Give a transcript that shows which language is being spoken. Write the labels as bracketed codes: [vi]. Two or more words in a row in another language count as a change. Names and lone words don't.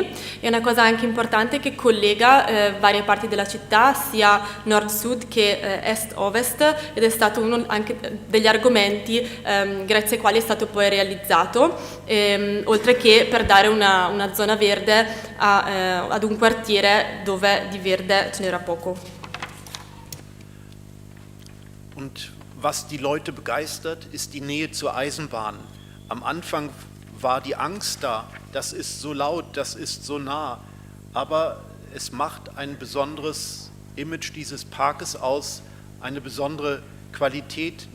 [it] È una cosa anche importante che collega varie parti della città, sia nord-sud che est-ovest, ed è stato uno anche degli argomenti grazie ai quali è stato poi realizzato, oltre che per dare una zona verde ad un quartiere dove di verde ce n'era poco. [de] Und was die Leute begeistert, ist die Nähe zur Eisenbahn. Am Anfang war die Angst da, das ist so laut, das ist so nah, aber es macht ein besonderes Image dieses Parkes aus, eine besondere Qualität.